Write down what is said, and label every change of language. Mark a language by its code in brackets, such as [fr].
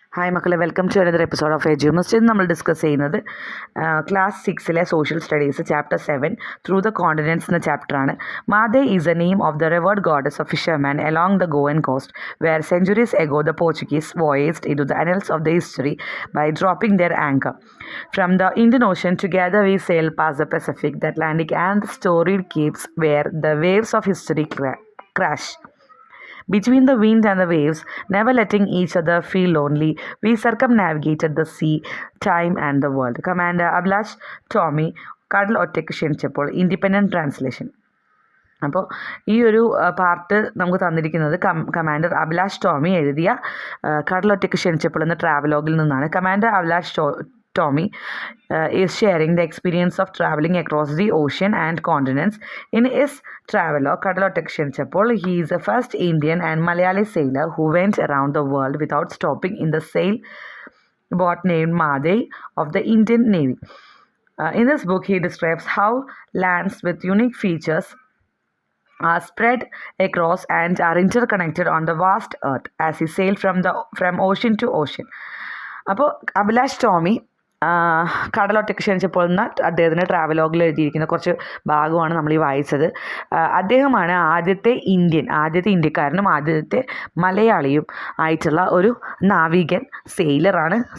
[ml] Hi മക്കളെ, welcome to another episode of എജ്യൂമസ്റ്റ്. ഇന്ന് നമ്മൾ ഡിസ്കസ് ചെയ്യുന്നത് class 6-ലെ social studies chapter 7 through the continents എന്ന ചാപ്റ്ററാണ്. [en] Mhadei is a name of the river goddess of fisherman along the Goan coast where centuries ago the Portuguese voyaged into the annals of the history by dropping their anchor. From the Indian Ocean together we sail past the Pacific, the Atlantic and the storied capes where the waves of history crash. Between the wind and the waves, never letting each other feel lonely, we circumnavigated the sea, time and the world. [ml] Commander Ablash Tommy, കടൽ ഒറ്റയ്ക്ക് ക്ഷണിച്ചപ്പോൾ. Independent translation. അപ്പോൾ ഈ ഒരു part നമുക്ക് തന്നിരിക്കുന്നത് commander Abhilash Tomy എഴുതിയ കടലൊറ്റയ്ക്ക് ക്ഷണിച്ചപ്പോൾ എന്ന ട്രാവലോഗിൽ നിന്നാണ്. [en] Commander Abhilash Tommy is sharing the experience of traveling across the ocean and continents. In his travelogue, Kadalottek Kshenchapol, he is the first Indian and Malayali sailor who went around the world without stopping in the sailboat named Madey of the Indian Navy. In this book, he describes how lands with unique features are spread across and are interconnected on the vast earth as he sailed from ocean to ocean. [ml] അപ്പോൾ അഭിലാഷ് ടോമി കടലൊറ്റയ്ക്ക് ക്ഷണിച്ചപ്പോൾ എന്ന അദ്ദേഹത്തിൻ്റെ ട്രാവലോഗിൽ എഴുതിയിരിക്കുന്ന കുറച്ച് ഭാഗമാണ് നമ്മൾ ഈ വായിച്ചത്. അദ്ദേഹമാണ് ആദ്യത്തെ ഇന്ത്യക്കാരനും ആദ്യത്തെ മലയാളിയും ആയിട്ടുള്ള ഒരു നാവികൻ, സെയിലറാണ്.